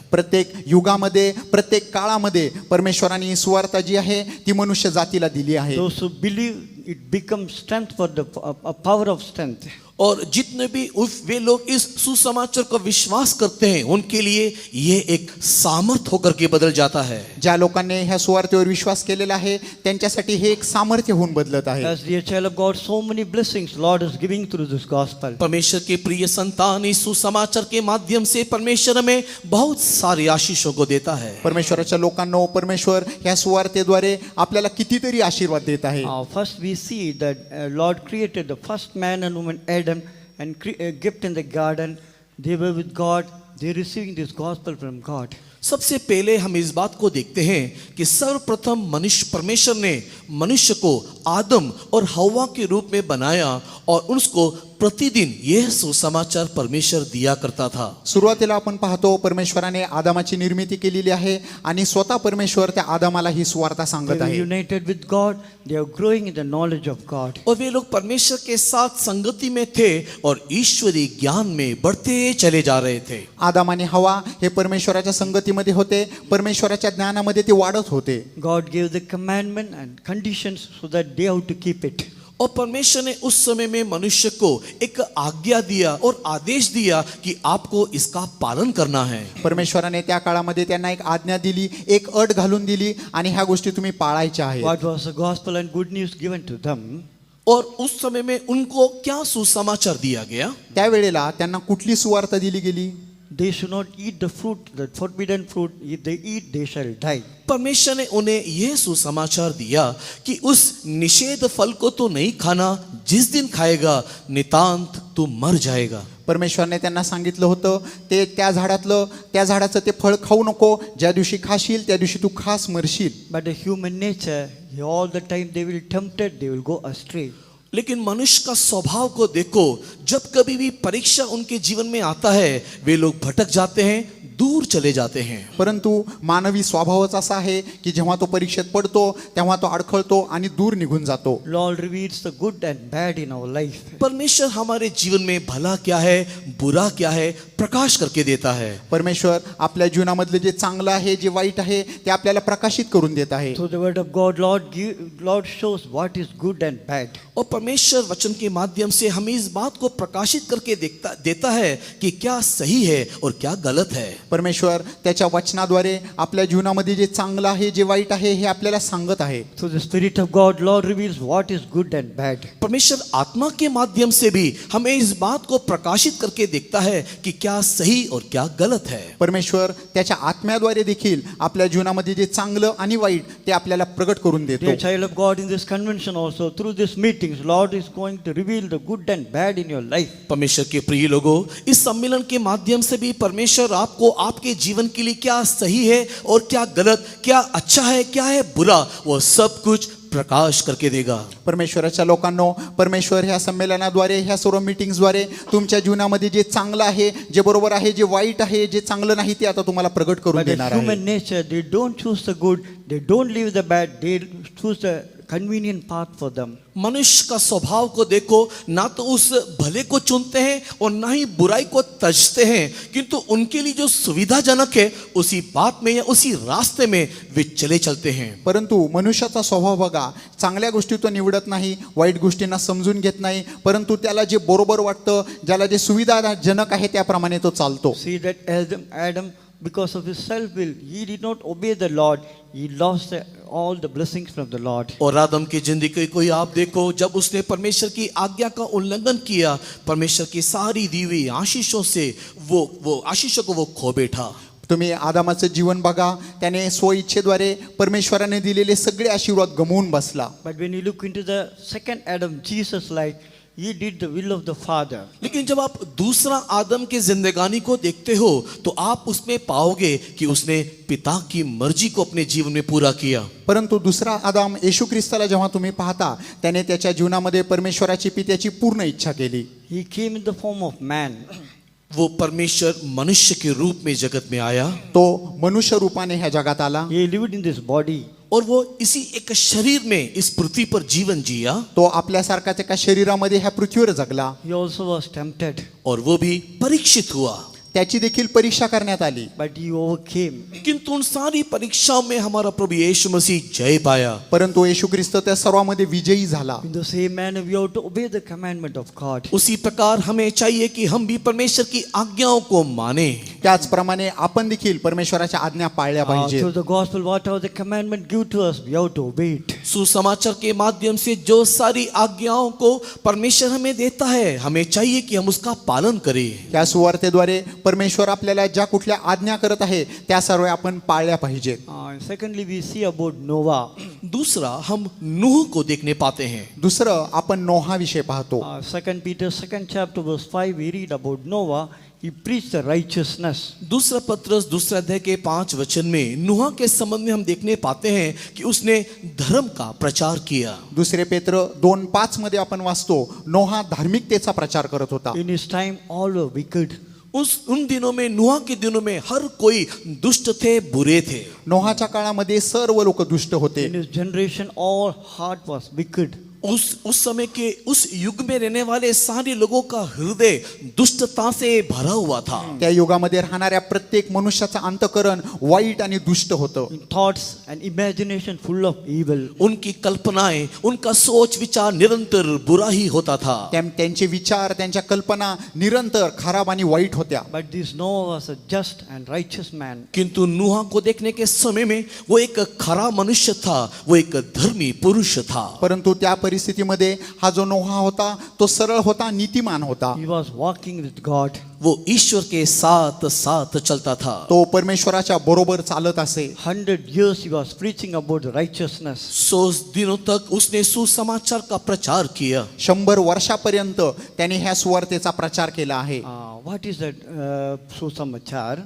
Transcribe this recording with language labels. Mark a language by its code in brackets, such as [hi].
[mr] प्रत्येक युगामध्ये, प्रत्येक काळामध्ये परमेश्वराने सुवार्ता जी आहे ती मनुष्य जातीला दिली आहे। [en] Those who believe, it becomes strength for the a power of strength. [hi] और जितने भी वे लोग इस सुसमाचार को विश्वास करते हैं उनके लिए ये एक सामर्थ होकर के बदल जाता है। [mr] ज्या लोकांनी ह्या सुवार्तेवर विश्वास केलेला आहे त्यांच्यासाठी हे एक सामर्थ्य होऊन बदलत आहे। [en] As dear child of God, so many blessings Lord is giving through this gospel. [hi] परमेश्वर के प्रिय संतान, इस सुसमाचार के माध्यम से परमेश्वर हमें बहुत सारी आशीषों को देता है। [mr] परमेश्वराच्या लोकांनो, परमेश्वर ह्या सुवार्तेद्वारे आपल्याला कितीतरी आशीर्वाद देत आहे। [en] First we see that Lord created the first man and woman Adam and gift in the garden. They were with God. They receiving this gospel from God. [hi] सबसे पहले हम इस बात को देखते हैं कि सर्वप्रथम मनुष्य, परमेश्वर ने मनुष्य को आदम और हव्वा के रूप में बनाया और उसको प्रतिदिन यह सुसमाचार परमेश्वर दिया करता था। [mr] सुरुवातीला आपण पाहतो परमेश्वराने आदामाची निर्मिती केलेली आहे आणि स्वतः परमेश्वर त्या आदामाला ही सुवार्ता [en] They [mr] सांगत [en] were [mr] आहे. [en] united with God. They are growing in the knowledge of God. [hi] और वे लोग परमेश्वर के साथ संगति में थे और ईश्वरीय ज्ञान में बढ़ते चले जा रहे थे। [mr] आदाम आणि हवा हे परमेश्वराच्या संगतीमध्ये होते, परमेश्वराच्या ज्ञानामध्ये ते वाढत होते. [en] God gave the commandment and conditions so that they have to keep it. [hi] और परमेश्वर ने उस समय में मनुष्य को एक आज्ञा दिया और आदेश दिया कि आपको इसका पालन करना है। [mr] परमेश्वराने त्या काळामध्ये त्यांना एक आज्ञा दिली, एक अट घालून दिली आणि ह्या गोष्टी तुम्ही पाळायच्या आहेत. [en] What was the gospel and good news given to them? [hi] और उस समय में उनको क्या सुसमाचार दिया गया? [mr] त्यावेळेला त्यांना कुठली सुवार्ता दिली गेली? [en] They should not eat the fruit, the forbidden fruit. If they eat, they shall die. [hi] परमेश्वर ने उन्हें यह सुसमाचार दिया कि उस निषेध फल को तो नहीं खाना, जिस दिन खाएगा नितांत तू मर जाएगा। [mr] परमेश्वरने त्यांना सांगितलं होतं ते त्या झाडाचं ते फळ खाऊ नको, ज्या दिवशी खाशील त्या दिवशी तू खास मरशील. [en] But the human nature, all the time they will tempted, they will go astray. [hi] लेकिन मनुष्य का स्वभाव को देखो, जब कभी भी परीक्षा उनके जीवन में आता है वे लोग भटक जाते हैं, दूर चले जाते हैं। [mr] परंतु मानवी स्वभावच असा आहे की जेव्हा तो परीक्षेत पडतो तेव्हा तो अडखळतो आणि दूर निघून जातो. [en] Lord reveals the good and bad in our life. [hi] परमेश्वर हमारे जीवन में भला क्या है बुरा क्या है प्रकाश करके देता है। [mr] परमेश्वर आपल्या जीवनामधले जे चांगलं आहे जे वाईट आहे ते आपल्याला प्रकाशित करून देत आहे. [en] Through the word of God, Lord shows what is good and bad. [hi] और परमेश्वर वचन के माध्यम से हमें इस बात को प्रकाशित करके देता है कि क्या सही है और क्या गलत है। [mr] परमेश्वर त्याच्या वचनाद्वारे आपल्या जीवनामध्ये जे चांगलं आहे जे वाईट आहे हे आपल्याला सांगत आहे. [en] Through the Spirit of God, Lord reveals what is good and bad. [hi] परमेश्वर आत्मा के माध्यम से भी हमें इस बात को प्रकाशित करके देखता है कि क्या सही और क्या गलत है। [mr] परमेश्वर त्याच्या आत्म्याद्वारे देखील आपल्या जीवनामध्ये जे चांगलं आणि वाईट ते आपल्याला प्रगट करून देतो. [en] Dear child of God, in this convention also, through this meetings, Lord is going to reveal the good and bad in your life. [hi] परमेश्वर के प्रिय लोगों, इस सम्मेलन के माध्यम से भी परमेश्वर आपको आपके जीवन के लिए क्या सही है और क्या गलत, क्या अच्छा है क्या है बुरा, वो सब कुछ प्रकाश करके देगा। [mr] परमेश्वराच्या लोकांनो, परमेश्वर ह्या संमेलनाद्वारे ह्या सर्व मीटिंग्सद्वारे तुमच्या जीवनामध्ये जे चांगलं आहे जे बरोबर आहे जे वाईट आहे जे चांगलं नाही ते आता तुम्हाला प्रगट करून [en] But the [mr] देणार आहे. [en] human nature, they don't choose the good, they don't leave the bad, they choose the convenient path for them. [hi] मनुष्य का स्वभाव को देखो, ना तो उस भले को चुनते हैं और ना ही बुराई को तजते हैं, किंतु उनके लिए जो सुविधाजनक है उसी बात में या उसी रास्ते में वे चले चलते हैं। [mr] परंतु मनुष्याचा स्वभाव बघा, चांगल्या गोष्टी तो निवडत नाही, वाईट गोष्टींना समजून घेत नाही, परंतु त्याला जे बरोबर वाटतं, ज्याला जे सुविधाजनक आहे त्याप्रमाणे तो चालतो. [en] See that Adam, because of his self-will, he did not obey the Lord. He lost all the blessings from the Lord. [hi] और आदम की जिंदगी को आप देखो, जब उसने परमेश्वर की आज्ञा का उल्लंघन किया, परमेश्वर की सारी दी हुई आशीषों से वो आशीषों को वो खो बैठा। [mr] तुम्ही आदामाचं जीवन बघा, त्याने स्वइच्छेद्वारे परमेश्वराने दिलेले सगळे आशीर्वाद गमावून बसला. [en] But when you look into the second Adam, Jesus' life, he did the will of the Father. [hi] लेकिन जब आप दूसरा आदम की जिंदगानी को देखते हो तो आप उसमें पाओगे कि उसने पिता की मर्जी को अपने जीवन में पूरा किया। [mr] परंतु दुसरा आदाम येशू ख्रिस्ताला जेव्हा तुम्ही पाहता त्याने त्याच्या जीवनामध्ये परमेश्वराची पित्याची पूर्ण इच्छा केली. [en] He came in the form of man. [hi] वो परमेश्वर मनुष्य के रूप में जगत में आया, [mr] तो मनुष्य रूपाने ह्या जगात आला. [en] He lived in this body. [hi] और वो इसी एक शरीर में इस पृथ्वी पर जीवन जिया, [mr] तो आपल्यासारखाच एका शरीरामध्ये ह्या पृथ्वीवर जगला. [en] He also was tempted, [hi] और वो भी परीक्षित हुआ, [mr] त्याची देखील परीक्षा करण्यात आली. [en] but he overcame. [hi] किंतु उन सारी परीक्षाओं में हमारा प्रभु यीशु मसीह जय पाया। [mr] परंतु येशू ख्रिस्त त्या सर्वांमध्ये विजयी झाला. [en] In the same manner, we have to obey the commandment of God. [hi] उसी प्रकार हमें चाहिए कि हम भी परमेश्वर की आज्ञाओं को माने। [mr] त्याचप्रमाणे आपण देखील परमेश्वराच्या आज्ञा पाळल्या पाहिजे. [en] Through the gospel, whatever the commandment give to us, we have to obey it. [hi] सुसमाचार के माध्यम से जो सारी आज्ञाओं को परमेश्वर हमें देता है, हमें चाहिए कि हम उसका पालन करें। [mr] त्या सुवार्तेद्वारे परमेश्वर आपल्याला ज्या कुठल्या आज्ञा करत आहे त्या सर्व आपण पाळल्या पाहिजेत. [en] Secondly, we see about Noah. [hi] दूसरा हम नूह को देखने पाते हैं। [mr] दुसरं आपण नोहा विषय पाहतो. [en] 2 Peter 2nd chapter verse 5, we read about Noah. he preached the righteousness. [hi] दूसरा पत्रस दूसरा अध्याय के 5 वचन में नूह के संबंध में हम देखने पाते हैं कि उसने धर्म का प्रचार किया। [mr] दुसरे पेत्र 2:5 मध्ये आपण वाचतो नोहा धार्मिकतेचा प्रचार करत होता. [en] In his time, all were wicked. [hi] उन दिनों में नूह के दिनों में हर कोई दुष्ट थे, बुरे थे। [mr] नोहाच्या काळामध्ये सर्व लोक दुष्ट होते. [en] In his generation, all heart was wicked. [hi] उस समय के उस युग में रहने वाले सारे लोगों का हृदय दुष्टता से भरा हुआ था। [mr] त्या युगामध्ये राहणाऱ्या प्रत्येक मनुष्याचं अंतःकरण वाईट आणि दुष्ट होतं. [en] In thoughts and imagination full of evil. [hi] उनकी कल्पनाएं, उनका सोच विचार निरंतर बुरा ही होता था। [mr] त्यांचे विचार त्यांच्या कल्पना निरंतर खराब आणि वाईट होत्या. [en] But this Noah was a just and righteous man. [hi] किंतु नूह को देखने के समय में वो एक खरा मनुष्य था, वो एक धर्मी पुरुष था। [mr] परंतु त्या परिस्थितीमध्ये हा जो नोहा होता तो सरळ होता, नीतिमान होता. [en] He was walking with God. [hi] वो ईश्वर के साथ साथ चलता था। [mr] तो परमेश्वराच्या बरोबर चालत असे. [en] 100 years he was preaching about righteousness. [hi] 100 दिनों तक उसने सुसमाचार का प्रचार किया। [mr] 100 वर्षापर्यंत त्याने ह्या सुवार्तेचा प्रचार केला आहे. [en] What is that susamachar?